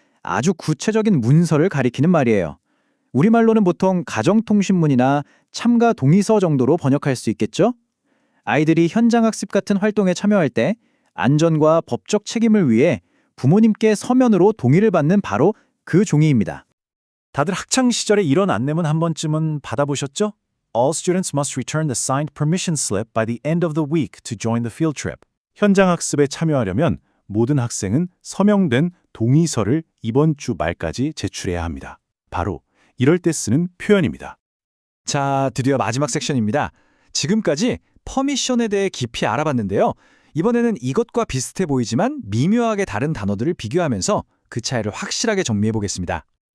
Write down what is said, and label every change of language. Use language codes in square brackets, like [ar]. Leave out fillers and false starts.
[ko] 아주 구체적인 문서를 가리키는 말이에요. 우리말로는 보통 가정통신문이나 참가 동의서 정도로 번역할 수 있겠죠? 아이들이 현장학습 같은 활동에 참여할 때 안전과 법적 책임을 위해 부모님께 서면으로 동의를 받는 바로 그 종이입니다. 다들 학창 시절에 이런 안내문 한 번쯤은 받아보셨죠? [en] All students must return the signed permission slip by the end of the week to join the field trip. [ko] 현장학습에 참여하려면 모든 학생은 서명된 동의서를 이번 주 말까지 제출해야 합니다. 바로 이럴 때 쓰는 표현입니다. 자, 드디어 마지막 섹션입니다. 지금까지 퍼미션에 대해 깊이 알아봤는데요. 이번에는 이것과 비슷해 보이지만 미묘하게 다른 단어들을 비교하면서 그 차이를 확실하게 정리해 보겠습니다.